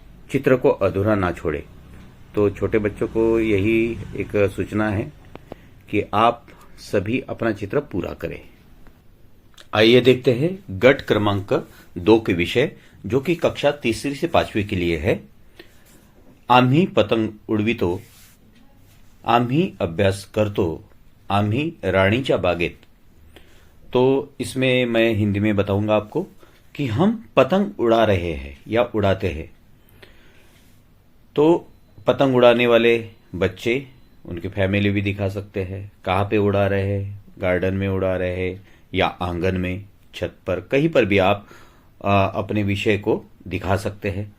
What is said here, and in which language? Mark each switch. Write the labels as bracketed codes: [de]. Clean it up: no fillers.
[hi] चित्र को अधूरा ना छोड़े। तो छोटे बच्चों को यही एक सूचना है कि आप सभी अपना चित्र पूरा करें। आइए देखते हैं गट क्रमांक 2 के विषय, जो कि कक्षा तीसरी से 5वीं के लिए है। [mr] आम्ही पतंग उडवितो, आम्ही अभ्यास करतो, आम्ही राणीच्या बागेत। [hi] तो इसमें मैं हिंदी में बताऊंगा आपको कि हम पतंग उड़ा रहे हैं या उड़ाते हैं। तो पतंग उड़ाने वाले बच्चे, उनकी फैमिली भी दिखा सकते हैं। कहाँ पे उड़ा रहे हैं, गार्डन में उड़ा रहे हैं या आंगन में, छत पर, कहीं पर भी आप अपने विषय को दिखा सकते हैं।